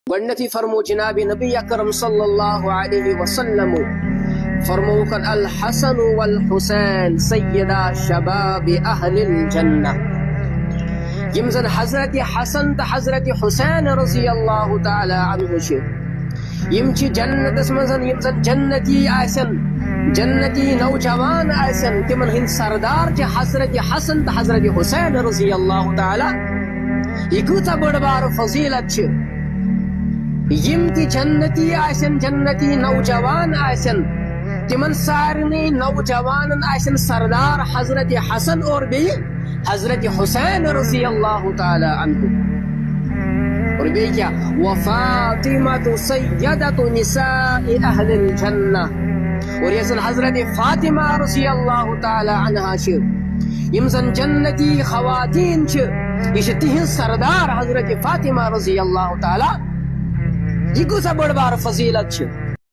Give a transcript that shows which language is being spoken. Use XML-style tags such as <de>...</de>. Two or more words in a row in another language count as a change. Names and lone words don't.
<ks>گۄڈنیتھٕے فرمو جناب نبی اکرم</ks> <ar>صلی اللہ علیہ وسلم</ar> <ks>فرموکن</ks> <ar>الحسن والحسین سیدہ شباب اہل الجنہ.</ar> <ks>یم زن حضرت حسن تو حضرت حسین</ks> <ar>رضی اللہ تعالی عنہ</ar> <ks>چھ یم چھ جنتس مزن یم زن جنتی آسن جنتی نوجوان آسن تمن ہند سردار چھ حضرت حسن تو حضرت حسین</ks> <ar>رضی اللہ تعالی.</ar> <ks>یہ کۭژاہ بٔڑ بار فضیلت چھ. یم تی جنتی آسن جنتی نوجوان آسن تمن سارنی نوجوان آسن سردار حضرت حسن اور بی حضرت حسین</ks> <ar>رضی اللہ تعالی عنہ.</ar> <ks>اور بی کیا</ks> <ar>وفاطمہ سیدۃ نساء اہل الجنہ.</ar> <ks>اور یہ حضرت فاطمہ</ks> <ar>رضی اللہ تعالی عنہا</ar> <ks>چھ یم زن جنتی خواتین چھ یہ تہذ سردار حضرت فاطمہ</ks> <ar>رضی اللہ تعالی.</ar> <ks>یہ کۭژاہ بٔڑ بار فضیلت چھ.</ks>